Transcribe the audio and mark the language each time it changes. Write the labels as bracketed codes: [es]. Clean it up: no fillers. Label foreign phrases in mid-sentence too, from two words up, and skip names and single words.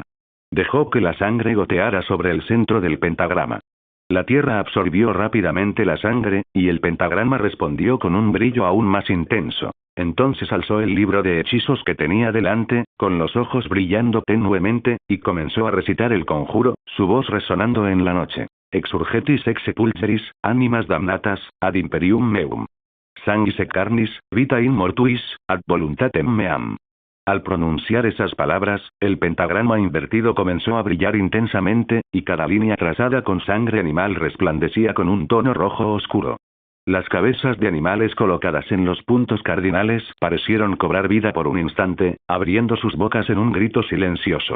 [es] Dejó que la sangre goteara sobre el centro del pentagrama. La tierra absorbió rápidamente la sangre, y el pentagrama respondió con un brillo aún más intenso. Entonces alzó el libro de hechizos que tenía delante, con los ojos brillando tenuemente, y comenzó a recitar el conjuro, su voz resonando en la noche. [la] Exurgetis ex sepulcheris, animas damnatas, ad imperium meum. Sanguis et carnis, vita in mortuis, ad voluntatem meam. [es] Al pronunciar esas palabras, el pentagrama invertido comenzó a brillar intensamente, y cada línea trazada con sangre animal resplandecía con un tono rojo oscuro. Las cabezas de animales colocadas en los puntos cardinales parecieron cobrar vida por un instante, abriendo sus bocas en un grito silencioso.